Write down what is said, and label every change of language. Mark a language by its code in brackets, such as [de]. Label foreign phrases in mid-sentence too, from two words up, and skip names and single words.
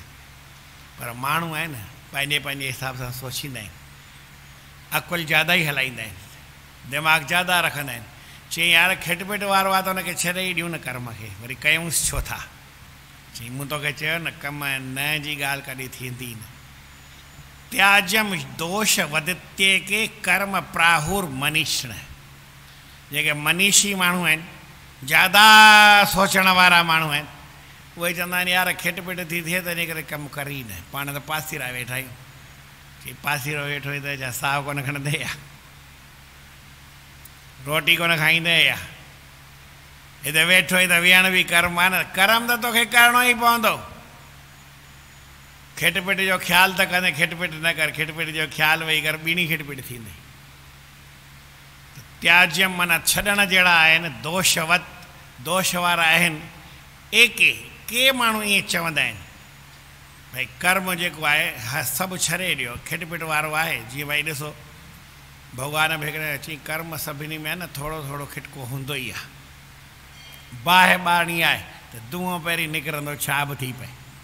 [sd] पर माण्हू आहे न, पंहिंजे पंहिंजे हिसाब सां सोचींदा आहिनि, अकुलु ज़्यादा ई हलाईंदा आहिनि, दिमाग़ु ज़्यादा रखंदा आहिनि। चई यार खिटपिट वारो आहे त हुनखे छॾे ई ॾियूं न कर्म खे, वरी कयूंसि छो था। चई मूं तोखे चयो न कमु न जी ॻाल्हि कॾहिं थींदी न। [sa] त्याजम दोष वदत्ये के कर्म प्राहुर मनीषण। [sd] जेके मनीषी माण्हू आहिनि, ज़्यादा सोचण वारा माण्हू आहिनि, उहे चवंदा आहिनि यार खिटपिट थी थिए त इन करे कमु कर ई न, पाण त पासीरा वेठा आहियूं। चई पासीरो वेठो ई त छा साहु कोन खणंदे या, रोटी कोन खाईंदे या, हिते वेठो ई त विहण बि कर्म आहे न। कर्म त तोखे करिणो ई पवंदो। खिटपिट जो ख़्यालु त कंदे, खिटपिट न कर, खिटपिट जो ख़्यालु वेही कर, ॿीणी खिटपिट थींदी। त्याज्यम माना छॾण जहिड़ा आहिनि, दोषवत दोष वारा आहिनि। एके के माण्हू ईअं चवंदा आहिनि भई कर्म जेको आहे सभु छॾे ॾियो, खिटपिट वारो आहे। जीअं भई ॾिसो भॻवान बि हिकिड़े अची, कर्म सभिनी में आहे न थोरो थोरो खिटको हूंदो ई आहे। बाहि ॿारणी आहे त धुओं पहिरीं निकिरंदो, छा बि थी पए।